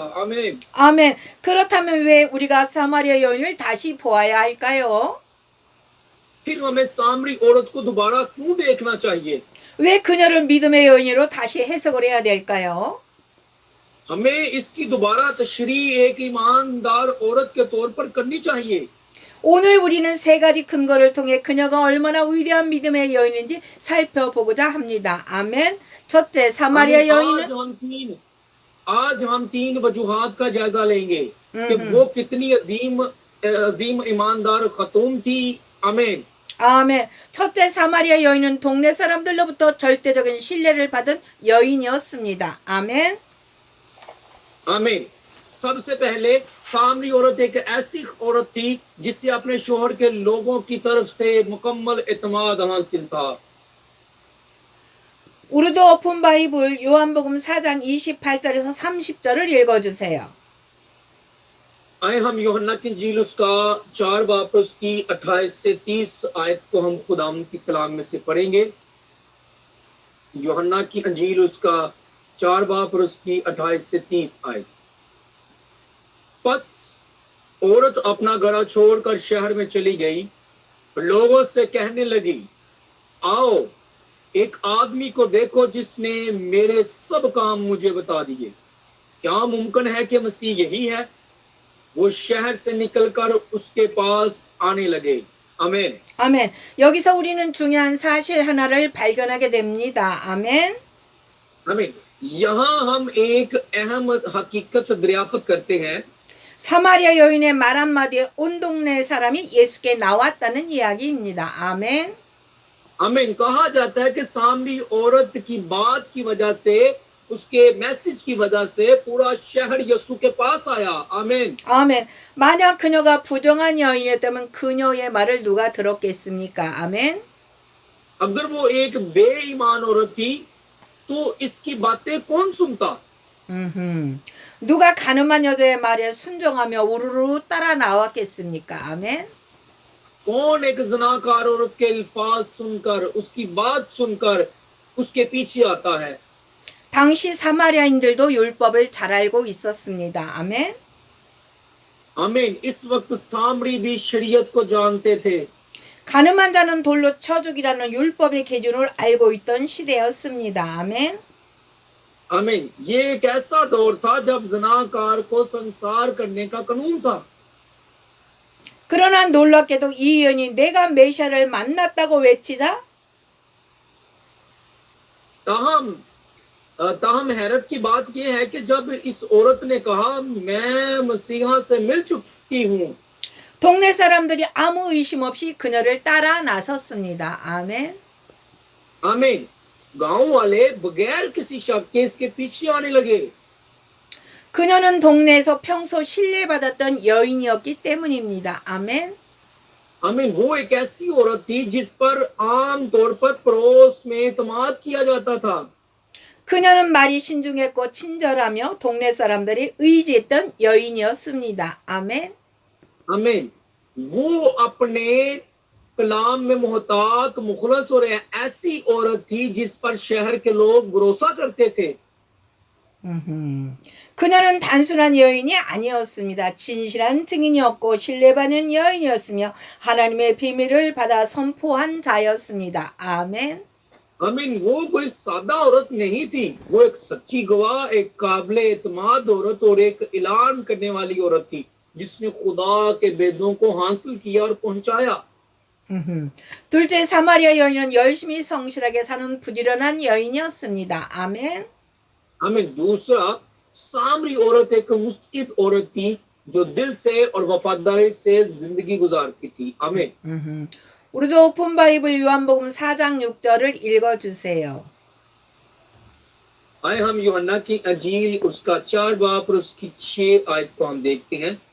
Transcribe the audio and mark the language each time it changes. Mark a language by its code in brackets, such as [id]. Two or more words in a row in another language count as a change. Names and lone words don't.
[ur] आमीन। [ko] 아멘. 그렇다면 왜 우리가 사마리아 여인을 다시 보아야 할까요? [ur] پھر ہمیں سامری عورت کو دوبارہ کیوں دیکھنا چاہیے? [ko] 왜 그녀를 믿음의 여인으로 다시 해석을 해야 될까요? [ur] ہمیں اس کی دوبارہ تشریح ایک ایماندار عورت کے طور پر کرنی چاہیے. [ko] 오늘 우리는 3가지 근거를 통해 그녀가 얼마나 위대한 믿음의 여인인지 살펴보고자 합니다. 아멘. 첫째, 사마리아 여인은 [ur] آج ہم 3 وجوہات کا جائزہ لیں گے کہ وہ کتنی عظیم ایماندار خاتون تھی. आमीन। [ko] 아멘. 첫째, 사마리아 여인은 동네 사람들로부터 절대적인 신뢰를 받은 여인이었습니다. 아멘. [ur] आमीन। سب سے پہلے سامری عورت ایک ایسی عورت تھی جس سے اپنے شوہر کے لوگوں کی طرف سے مکمل اعتماد حاصل تھا. [ko] 우르드 오픈 바이블 요한복음 4장 28절에서 30절을 읽어주세요. [ur] آئے ہم یوحنا کی انجیل اس کا 4 باب اس کی 28 سے 30 آیت کو ہم خدام کی کلام میں سے پڑھیں گے. یوحنا کی انجیل اس کا 4 باب اس کی 28 سے 30 آیت. بس عورت اپنا گھڑا چھوڑ کر شہر میں چلی گئی، لوگوں سے کہنے لگی، آؤ ایک آدمی کو دیکھو جس نے میرے سب کام مجھے بتا دیے. کیا ممکن ہے کہ مسیح یہی ہے؟ وہ شہر سے نکل کر اس کے پاس آنے لگے. आमीन। [ko] 아멘. 여기서 우리는 중요한 사실 하나를 발견하게 됩니다. 아멘. [ur] आमीन। یہاں ہم ایک اہم حقیقت دریافت کرتے ہیں. [ko] 사마리아 여인의 말 한마디에 온 동네 사람이 예수께 나왔다는 이야기입니다. 아멘. [ur] आमीन। کہا جاتا ہے کہ سامری عورت کی بات کی وجہ سے، اس کے میسج کی وجہ سے پورا شہر یسوع کے پاس آیا. आमीन। [ko] 아멘. 만약 그녀가 부정한 여인이었다면 그녀의 말을 누가 들었겠습니까? 아멘. [ur] اگر وہ ایک بے ایمان عورت تھی تو اس کی باتیں کون سنتا? [ko] 누가 가늠한 여자의 말에 순종하며 우르르 따라 나왔겠습니까? 아멘. [ur] کون ایک زناکار عورت کے الفاظ سن کر، اس کی بات سن کر اس کے پیچھے آتا ہے? [ko] 당시 사마리아인들도 율법을 잘 알고 있었습니다. 아멘. [ur] आमीन। اس وقت سامری بھی شریعت کو جانتے تھے. [ko] 가늠한 자는 돌로 쳐 죽이라는 율법의 기준을 알고 있던 시대였습니다. 아멘. [ur] आमीन। یہ ایک ایسا دور تھا جب زناکار کو سنسار کرنے کا قانون تھا. [ko] 그러나 놀랍게도 이 여인이 내가 메시아를 만났다고 외치자 [ur] تاہم حیرت کی بات یہ ہے کہ جب اس عورت نے کہا میں مسیحا سے مل چکی ہوں, [ko] 동네 사람들이 아무 의심 없이 그녀를 따라 나섰습니다. 아멘. [ur] आमीन। گاؤں والے بغیر کسی شک کے اس کے پیچھے آنے لگے. [ko] 그녀는 동네에서 평소 신뢰받았던 여인이었기 때문입니다. 아멘. [ur] आमीन। وہ ایک ایسی عورت تھی جس پر عام طور پر پڑوس میں اطمیناد کیا جاتا تھا. [ko] 그녀는 말이 신중했고 친절하며 동네 사람들이 의지했던 여인이었습니다. 아멘. [ur] आमीन। وہ اپنے کلام میں محتاط، مخلص اور ایسی عورت تھی جس پر شہر کے لوگ بھروسہ کرتے تھے. [ko] 그녀는 단순한 여인이 아니었습니다. 진실한 증인이었고 신뢰받는 여인이었으며 하나님의 비밀을 받아 선포한 자였습니다. 아멘. [ur] आमीन। وہ کوئی سادہ عورت نہیں تھی، وہ ایک سچی گواہ، ایک قابل اعتماد عورت اور ایک اعلان کرنے والی عورت تھی جس نے خدا کے ویدوں کو حاصل کیا اور پہنچایا. [ko] 둘째, 사마리아 여인은 열심히 성실하게 사는 부지런한 여인이었습니다. 아멘. [ur] आमीन। دوسرا، سامری عورت ایک مستقد عورت تھی جو دل سے اور وفاداری سے زندگی گزارتی تھی. आमीन। [ko] 우리도 오픈 바이블 요한복음 4장 6절을 읽어주세요. [ur] آئے ہم یوحنا کی انجیل اس کا 4 باب اور اس کی 6 آیت کو ہم دیکھتے ہیں.